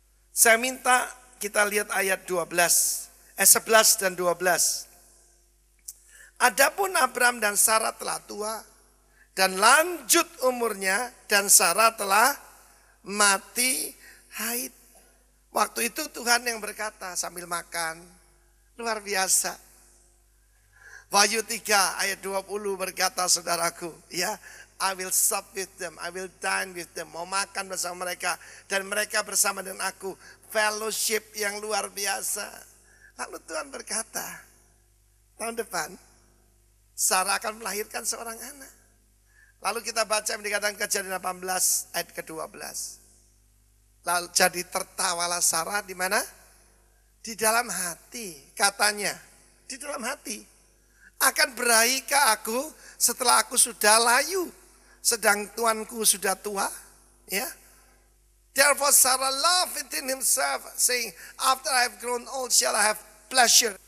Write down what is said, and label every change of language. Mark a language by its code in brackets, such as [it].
[id] Saya minta kita lihat ayat 11 dan 12. Adapun Abraham dan Sarah telah tua dan lanjut umurnya, dan Sarah telah mati haid. Waktu itu Tuhan yang berkata sambil makan. Luar biasa. Wahyu 3 ayat 20 berkata saudaraku, ya, [en] I will sup with them, I will dine with them. [id] Mau makan bersama mereka dan mereka bersama dengan aku. Fellowship yang luar biasa. Lalu Tuhan berkata, tahun depan Sarah akan melahirkan seorang anak. Lalu kita baca yang dikatakan Kejadian 18 ayat ke-12. Lalu jadi tertawalah Sarah di mana? Di dalam hati, katanya. Di dalam hati. Akan berahikah aku setelah aku sudah layu, sedang tuanku sudah tua? Ya. [en] Therefore Sarah laughed within himself, saying, after I have grown old shall I have pleasure.